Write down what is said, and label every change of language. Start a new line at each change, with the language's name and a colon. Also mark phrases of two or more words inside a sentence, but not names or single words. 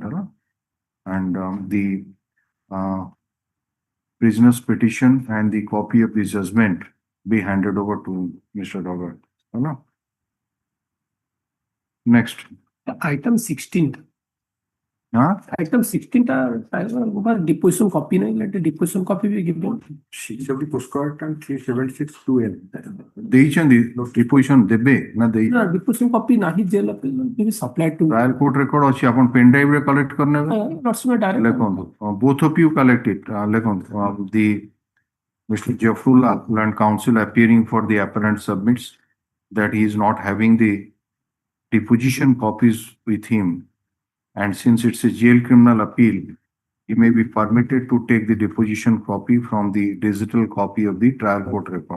English: And the prisoner's petition and the copy of the judgment be handed over to Mr. Robert. Next. Item 16. Item 16 deposition copy nahi, let the deposition copy be given. 670 postcard and 376 2N.
Odia: ଦେଇଛନ୍ତି deposition ଦେବେ ନା ଦେଇ
English: No, deposition copy nahi jail be supplied to trial court record
Odia: ଅଛି ଆପଣ
English: pen drive ରେ collect କରିନେବେ direct. ଲେଖନ୍ତୁ both of you collect it ଲେଖନ୍ତୁ the Mr. Jafrullah, Learned Counsel appearing for the appellant submits that he is not having the deposition copies with him, and since it's a jail criminal appeal, he may be permitted to take the deposition copy from the digital copy of the trial court record.